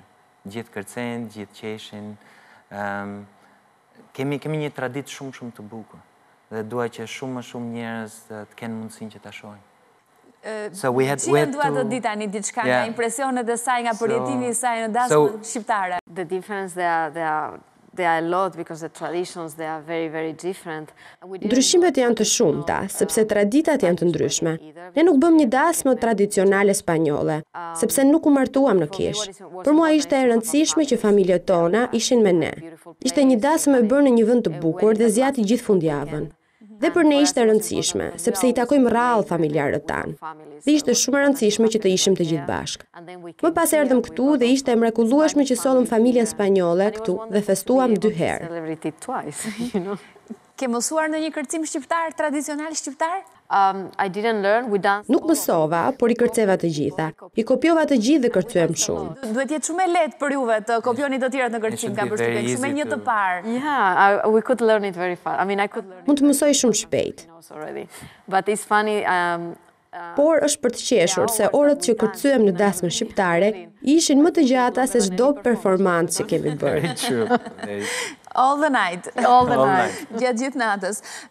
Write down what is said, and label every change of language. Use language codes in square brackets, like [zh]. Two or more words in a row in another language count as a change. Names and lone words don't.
[sq] Gjithë kërcejnë, gjithë qeshin. Kemi një traditë shumë të bukur. Dhe dua që shumë njerëz të kenë mundësinë që ta shohin. Qien duat të di tani diçka nga impresionet e saj, nga përjetimi i saj në dasmën shqiptare? [en] The difference they are a lot because the traditions they are very different. [sq] Ndryshimet janë të shumta, sepse traditat janë të ndryshme. Ne nuk bëm një dasmë tradicionale spanjolle, sepse nuk u martuam në kish. Për mua ishte e rëndësishme që familjet tona ishin me ne. Ishte një dasmë e bërë në një vend të bukur dhe zgjati gjithë fundjavën. Dhe për ne ishte rëndësishme, sepse i takojmë rrallë familjarët tanë. Dhe ishte shumë rëndësishme që të ishim të gjithë bashkë. Më pas erdhëm këtu dhe ishte e mrekullueshme që sollëm familjen spanjolle këtu dhe festuam 2 herë. Ke mësuar në një kërcim shqiptar, tradicional shqiptar? [en] I didn't learn, we danced. [sq] Nuk mësova, por i kërceva të gjitha. I kopjova të gjithë dhe kërcyem shumë. Duhet jetë shumë e lehtë për juve të kopjoni të tjerat në kërcim, kam përshtypjen, shumë e një të parë. [en] Yeah, we could learn it very fast. I mean, I could learn it. [sq] Mund të mësoj shumë shpejt. [en] But it's funny. [sq] Por është për të qeshur se orët që kërcyem në dasmën shqiptare ishin më të gjata se çdo performancë që kemi bërë. [en] All the night. All the night. [sq] Gjatë gjithë natës.